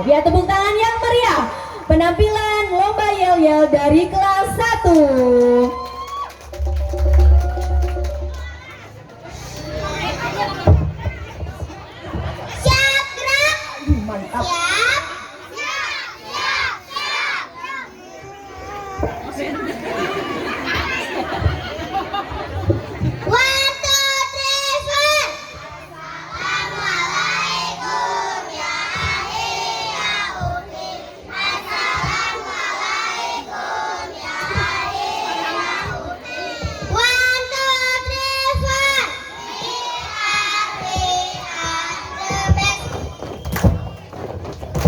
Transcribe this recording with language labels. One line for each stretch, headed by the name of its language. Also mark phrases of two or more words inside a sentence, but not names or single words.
Indonesian: Ya, tepuk tangan yang meriah. Penampilan lomba yel-yel dari kelas 1. Siap, gerak. Mantap. Siap.
English: One, two, three, four.
Arabic: السلام عليكم يا أخي يا أختي. السلام عليكم يا أخي يا أختي.
English: One, two, three, four. We are the best.